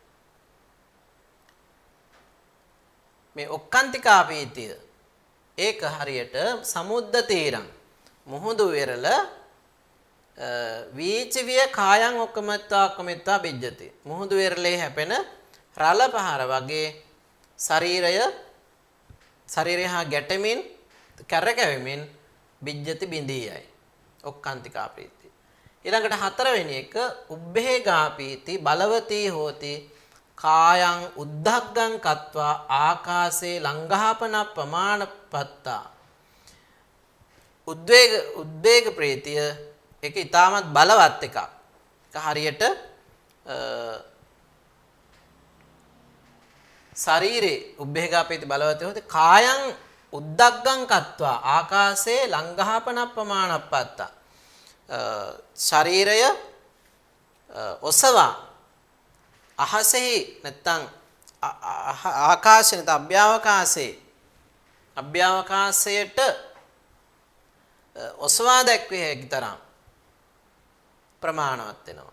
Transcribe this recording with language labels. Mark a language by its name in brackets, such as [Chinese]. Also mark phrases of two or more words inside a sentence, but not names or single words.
[Sinhala] මේ ඔක්කාන්තිකාපීතිය ඒක හරියට සමුද්දතීරං මුහුදු වෙරළ [Pali] වීචිවිය කායං ඔක්කමිත්වා බිජ්ජති. [Sinhala] මුහුදු වෙරළේ හැපෙන රළ පහර වගේ ශරීරය හා ගැටෙමින් කැරකෙමින් බිජ්ජති බිඳී යයි. ඔක්කාන්තිකා ප්‍රීතිය. ඊළඟට හතරවෙනි එක [Pali] උබ්බේගා පීති බලවතී හෝති කායං උද්ධග්ගං කତ୍වා ආකාසේ ලංඝාපන ප්‍රමාණපත්තා. [Sinhala] උද්වේග ප්‍රීතිය ඒක ඊටමත් බලවත් එකක්. ඒක හරියට ශරීරේ [Pali] උබ්බේගා පීති බලවතී හෝති කායං උද්දග්ගං කତ୍වා ආකාසේ ලංඝාපන ප්‍රමාණපත්තා. [Sinhala] ශරීරය ඔසවා අහසෙහි නැත්තම් ආකාශය නැත්නම් අභ්‍යවකාශයට ඔසවා දැක්විය හැකි තරම් ප්‍රමාණවත් වෙනවා.